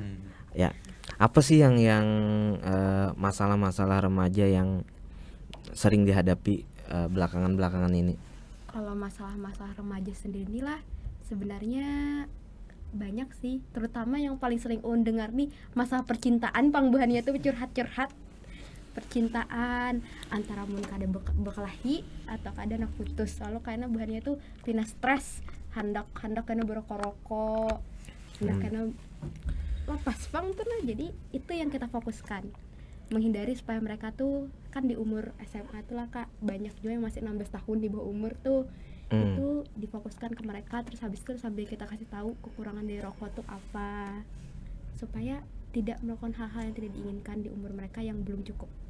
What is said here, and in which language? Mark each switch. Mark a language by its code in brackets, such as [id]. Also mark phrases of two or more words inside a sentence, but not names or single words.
[id] Ya, apa sih yang masalah-masalah remaja yang sering dihadapi belakangan ini? [bjn] Kalau masalah-masalah remaja sendiri lah sebenarnya banyak sih, terutama yang paling sering dengar nih masalah percintaan pangbuhannya tuh curhat-curhat percintaan antara mun kada berkelahi atau kada nak putus lalu karena buhannya tuh pina stres hendak karena berokok-rokok hendak karena lepas pang tuh nah. [id] Jadi itu yang kita fokuskan, menghindari supaya mereka tuh kan di umur SMA tuh lah Kak banyak juga yang masih 16 tahun di bawah umur tuh itu difokuskan ke mereka, terus habis itu sambil kita kasih tahu kekurangan dari rokok tuh apa supaya tidak melakukan hal-hal yang tidak diinginkan di umur mereka yang belum cukup.